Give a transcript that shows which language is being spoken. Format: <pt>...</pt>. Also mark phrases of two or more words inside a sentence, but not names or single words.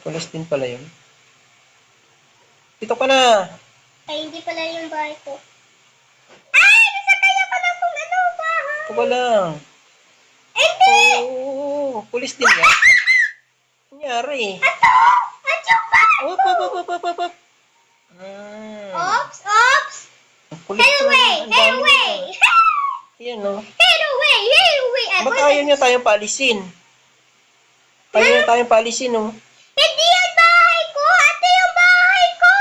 <tl>Pulis din pala yun. Dito ka na. Ay, hindi pala yung bahay ko. Ay! Nasakay ako na kung ano bahay. Ito ka lang. Hindi! Oo. Pulis din yan. Nangyari. Ato! At yung bahay Op, ko! op, op, op, op, op, op. Ops! Ops! Ang kulit</tl> <en>Hey,</en> <tl>talaga.</tl> <en>away!</en> <tl>Ang</tl> <en>Hey,</en> <tl>dami</tl> <en>away!</en> <tl>nila. Yan o.</tl> <en>Hey, away! Hey, away!</en> <tl>Ba't ayaw niya tayong paalisin? Ayaw niya tayong paalisin o. Hindi yan bahay ko! Ito yung bahay ko!</tl>